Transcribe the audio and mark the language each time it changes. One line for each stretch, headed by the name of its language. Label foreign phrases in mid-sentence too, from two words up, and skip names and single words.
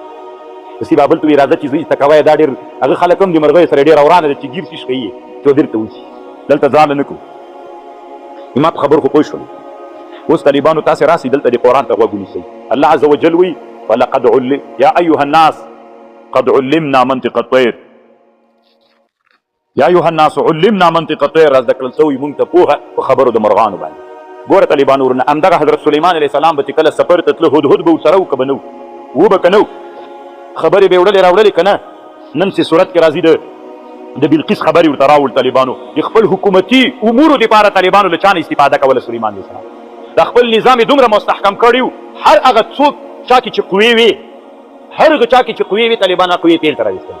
Pashto: داسې به بل ته وایي راځه چې زه زده کوی، دا ډېر هغه خلک هم د مرغیو سره ډېر اورانه ده چې ګیر شي کوي چې درته وشي. دلته ځان نه کوو، ما په خبرو خو پوه شولو. اوس طالبانو تاسې راسئ دلته د قرآن ته غوږ ونیسئ. الله
Arabic: عز وجل
Pashto: وایي
Arabic: ولقد علم یا ایها الناس قد علمنا منطق الطیر، یا ایها الناس علمنا منطق الطیر،
Pashto: را زده کړل شوي موږ ته پوهه په خبرو د مرغانو باندې. ګوره طالبانو ورونه همدغه حضرت سلیمان
Arabic: علیه السلام
Pashto: به چې کله سفر ته تله، هدهد به ورسره و که به نه و به که نه و، خبرې به یې وړلې راوړلې که نه. نن چې صورت کې راځي د بلقیس خبرې ورته راوړل طالبانو، د خپل حکومتي امورو دپاره طالبانو له چا نه استفاده کوله سلیمان
Arabic: علیه السلام.
Pashto: دا خپل نظام یې دومره مستحکم کړی و، هر هغه څوک چا کې چې قوې وې، هر هغه چا کې چې قوې وې طالبان هغه قوې فعل ته راویستلې.